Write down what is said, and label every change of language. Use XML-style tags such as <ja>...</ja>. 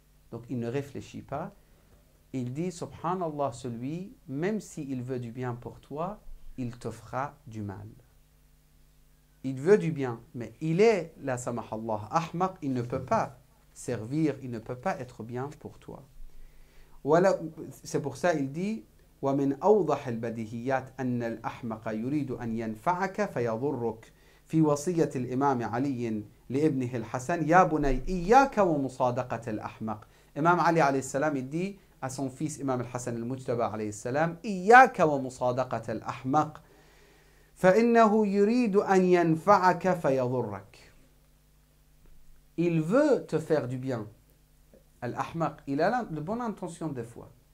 <fr>Donc, il ne réfléchit pas. Il dit, subhanallah, celui, même s'il veut du bien pour toi, il te fera du mal. Il veut du bien, mais il est,</fr> <ar>la samahallah,</ar> <fr>ahmaq, il ne peut pas servir, il ne peut pas être bien pour toi. Voilà, c'est pour ça il dit,</fr> <ar>ومن أوضح البديهيات أن الأحمق يريد أن ينفعك فيضرك في وصية الإمام علي لابنه الحسن يا بني إياك ومصادقة الأحمق. Imam Ali alayhi salam</ar> <fr>il dit à son fils</fr> <ar>Imam al-Hassan al-Mujtaba alayhi salam إياك ومصادقة الأحمق فإنه يريد أن ينفعك فيضرك.</ar> <fr>Il veut te faire du bien. Al-Ahmaq, il a de bonnes intentions des fois.</fr>